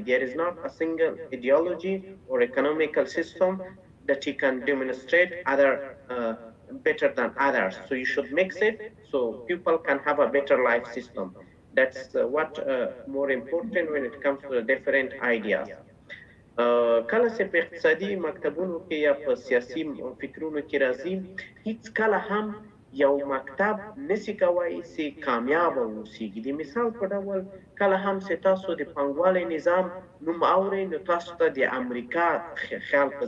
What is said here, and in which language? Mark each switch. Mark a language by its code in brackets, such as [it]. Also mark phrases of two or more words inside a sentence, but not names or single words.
[en] There is not a single ideology or economical system that you can demonstrate other better than others. So you should mix it so people can have a better life system. That's what more important when it comes to the different ideas. [ps] کله چې په اقتصادي مکتبونو کې یا په سیاسي فکرونو کې راځي، هیڅ کله هم یو مکتب نسی کوي چې کامیاب اوسیږي. د مثال په ډول کله هم چې تاسو د پانګوالۍ نظام نوم اورئ، نو تاسو ته د امریکا خیال په